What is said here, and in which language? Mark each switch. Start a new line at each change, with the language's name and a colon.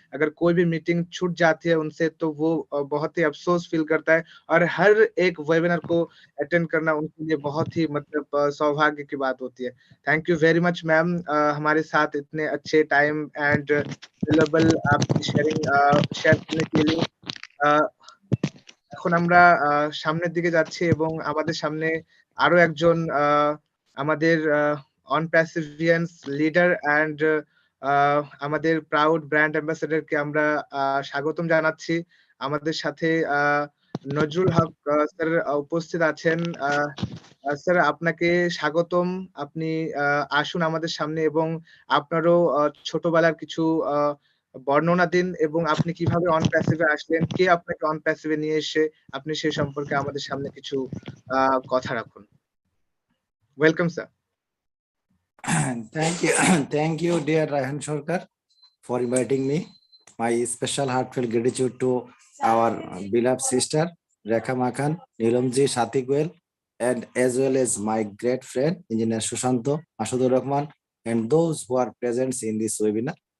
Hindi: अगर कोई भी मीटिंग छूट जाती है उनसे तो वो बहुत ही अफ़सोस फ़ील करता है और हर एक वेबिनार को अटेंड करना उनके लिए बहुत ही मतलब सौभाग्य की बात होती है। Thank you very much ma'am हमारे साथ इतने अच्छे टाइम एंड वैल्यूएबल आपकी शेयर करने के लिए।
Bangla: আ এখন আমরা সামনের দিকে যাচ্ছি এবং আমাদের সামনে আরো একজন আমাদের অন প্যাসিভিয়ান্স লিডার অ্যান্ড আ আমাদের প্রাউড ব্র্যান্ড অ্যাম্বাসেডর কে আমরা স্বাগতম জানাচ্ছি। আমাদের সাথে নজরুল হক স্যার উপস্থিত আছেন। আ আ স্যার আপনাকে স্বাগতম। আপনি আ আসুন আমাদের সামনে এবং আপনারও ছোটবেলার কিছু আ বর্ণনা দিন এবং আপনি কিভাবে অন প্যাসিভ এ আসলেন? কে আপনাকে অন প্যাসিভ এ নিয়ে এসে আপনি সে সম্পর্কে আমাদের সামনে কিছু আ কথা রাখুন। Welcome sir.
English: Thank you, thank you, dear Rahan Shorkar, for inviting me. My special heartfelt gratitude to our beloved sister Rekha Makhan, Nilamji Shatikwel, and as well as my great friend Engineer Shushanto Mashudur Rahman, and those who are present in this webinar.